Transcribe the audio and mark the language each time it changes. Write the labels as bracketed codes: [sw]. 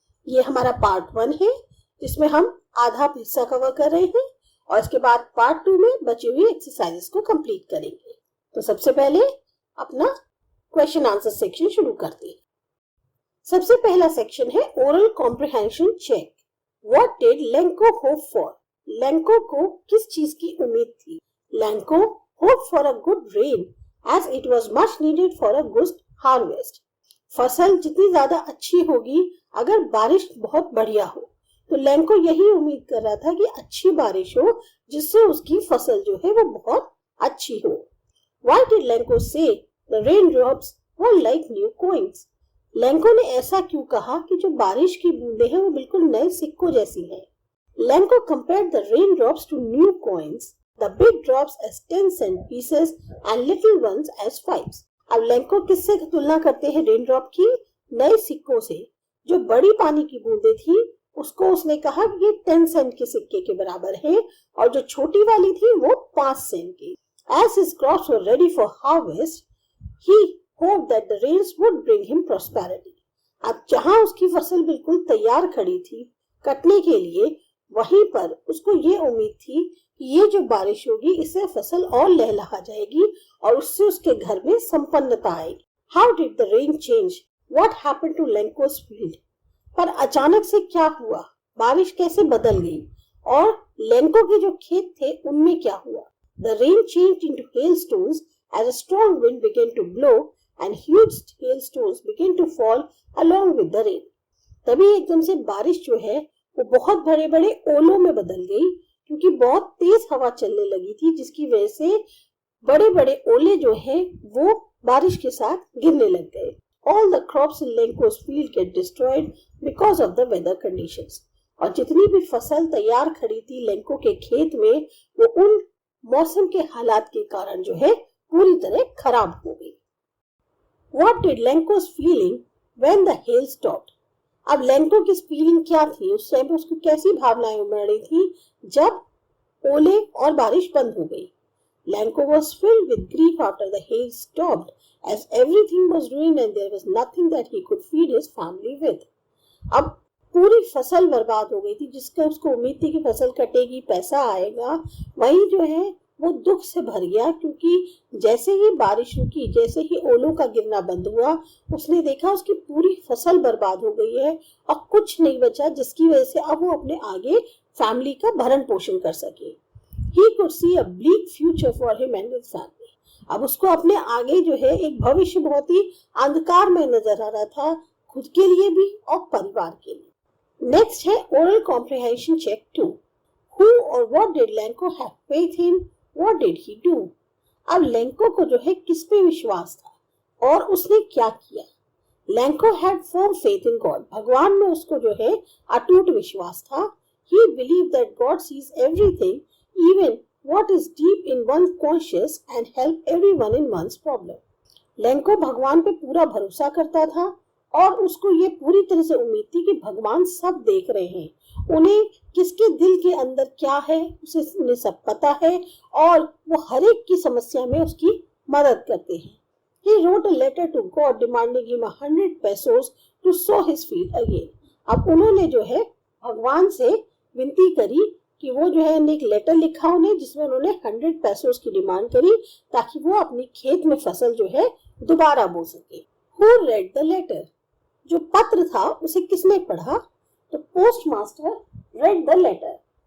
[hi] ये हमारा पार्ट 1 है जिसमें हम आधा हिस्सा कवर कर रहे हैं और इसके बाद पार्ट 2 में बची हुई एक्सरसाइजेस को कंप्लीट करेंगे। तो सबसे पहले अपना क्वेश्चन आंसर सेक्शन शुरू करते हैं। सबसे पहला सेक्शन है oral comprehension check. [en] What did Lenko hope for? [hi] Lenko को किस चीज की उम्मीद थी? [en] Lenko hoped for a good rain as it was much needed for a good harvest. [hi] फसल जितनी ज्यादा अच्छी होगी अगर बारिश बहुत बढ़िया हो, तो Lenko यही उम्मीद कर रहा था कि अच्छी बारिश हो जिससे उसकी फसल जो है वो बहुत अच्छी हो। [en] Why did Lenko say the raindrops were like new coins? [hi] Lanco ने ऐसा क्यों कहा कि जो बारिश की बूंदें हैं वो बिल्कुल नए सिक्कों जैसी हैं? [en] Lencho compared the raindrops to new coins, the big drops as 10 cent pieces and little ones as 5s. [hi] अब लेंको किससे तुलना करते हैं रेनड्रॉप की? नए सिक्कों से। जो बड़ी पानी की बूंदें थी उसको उसने कहा कि ये 10 सेंट के सिक्के के बराबर है और जो छोटी वाली थी वो 5 सेंट की। [en] As his crops were ready for harvest, he hoped that the rains would bring him prosperity. [hi] अब जहां उसकी फसल बिल्कुल तैयार खड़ी थी कटने के लिए, वहीं पर उसको ये उम्मीद थी कि ये जो बारिश होगी इससे फसल और लहलहा जाएगी और उससे उसके घर में संपन्नता आएगी। [en] How did the rain change? What happened to Lenko's field? [hi] पर अचानक से क्या हुआ? बारिश कैसे बदल गई और लेंको के जो खेत थे उनमें क्या हुआ? [en] The rain changed into hailstones as a strong wind began to blow and huge hailstones began to fall along with the rain. [hi] तभी एकदम से बारिश जो है वो बहुत बड़े बड़े ओलों में बदल गई क्योंकि बहुत तेज हवा चलने लगी थी, जिसकी वजह से बड़े बड़े ओले जो हैं वो बारिश के साथ गिरने लग गए। [en] All the crops in Lenko's field get destroyed because of the weather conditions. [hi] और जितनी भी फसल तैयार खड़ी थी लेंको के खेत में वो उन मौसम के हालात के कारण जो है पूरी तरह खराब हो गई। [en] What did Lenko's feeling when the hail stopped? [hi] अब लेंको की फीलिंग क्या थी? उस टाइम पे उसको कैसी भावनाएं उमड़ रही थी जब ओले और बारिश बंद हो गई? [en] Lenko was filled with grief after the hail stopped, as everything was ruined and there was nothing that he could feed his family with. [hi] अब पूरी फसल बर्बाद हो गई थी, जिसका उसको उम्मीद थी कि फसल कटेगी, पैसा आएगा, वही जो है वो दुख से भर गया क्योंकि जैसे ही बारिश रुकी, जैसे ही ओलों का गिरना बंद हुआ, उसने देखा उसकी पूरी फसल बर्बाद हो गई है और कुछ नहीं बचा जिसकी वजह से अब वो अपने आगे फैमिली का भरण पोषण कर सके। [en] He could see a bleak future for him and his family. [hi] अब उसको अपने आगे जो है एक भविष्य बहुत ही अंधकार में नजर आ रहा था, खुद के लिए भी और परिवार के लिए। नेक्स्ट है oral comprehension check 2। [en] Who or what did Lenko have faith in? What did he do? [hi] अब लेंको को जो है किस पे विश्वास था और उसने क्या किया? [en] Lencho had firm faith in God. [hi] भगवान में उसको जो है अटूट विश्वास था। [en] He believed that God sees everything, even what is deep in one's conscience, and help everyone in one's problem. [hi] Lanco भगवान पे पूरा भरोसा करता था और उसको ये पूरी तरह से उम्मीद थी कि भगवान सब देख रहे हैं, उन्हें किसके दिल के अंदर क्या है उन्हें सब पता है और वो हर एक की समस्या में उसकी मदद करते हैं। [en] He wrote a letter to God demanding him 100 pesos to sow his field again. [hi] अब उन्होंने जो है भगवान से विनती करी कि वो जो है एक लेटर लिखा उन्हें जिसमें उन्होंने 100 पैसोस की डिमांड करी ताकि वो अपनी खेत में फसल जो है दोबारा बो सके। [en] Who read the letter? [hi] जो पत्र था उसे किसने पढ़ा? तो [en] Postmaster read the letter.